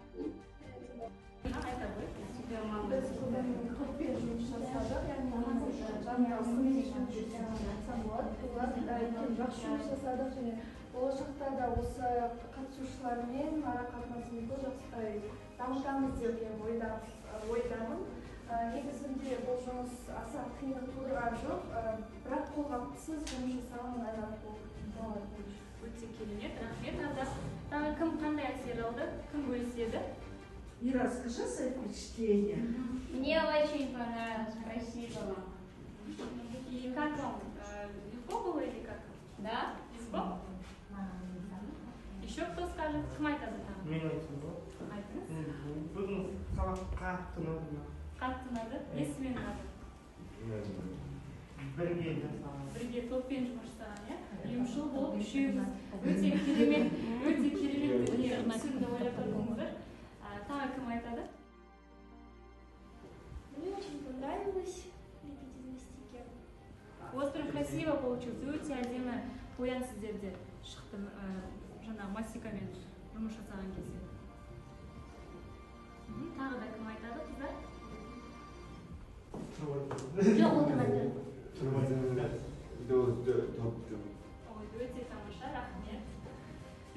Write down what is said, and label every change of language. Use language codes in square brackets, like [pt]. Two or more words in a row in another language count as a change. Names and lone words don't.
[kk] Biz topпен жұмыс жасадық, жақсы жұмыс жасадық және болашақта да осы қатысушылармен ара-қатынасымызды жақсы дамытамыз деген ойдамын. Негізінде бұл жұмыс аса қиын тудырған жоқ, бірақ қолғапсыз жұмыс жасаған ыңғайлы. Өте керемет, рахмет. Тағы кім қандай әсер алды? Кім бөліседі? [ru] Ира, расскажи свои впечатления. Мне очень понравилось, спасибо вам. И как вам? Легко было или как? Да? Легко? Еще кто скажет? [kk] Кім айтады тағы? Мен айтсам ба? Айтыңыз. Бүгін сабақ қатты ұнады. Қатты ұнады? Несімен ұнады? Бірге жасаған. Бірге топпен жұмыс жасаған, иә? Ұйымшыл болып үшеуіңіз өте керемет мүсінді ойлап тұрдыңыздар. Тағы кім айтады? [ru] Мне очень понравилось лепить из мастики. У вас прям красиво получилось. [kk] Өте әдемі қоян сіздерде шықты жаңағы мастикамен жұмыс жасаған кезде. Тағы да кім айтады, қыздар? Жоқ, отырмайды. Ой, өте тамаша, рахмет.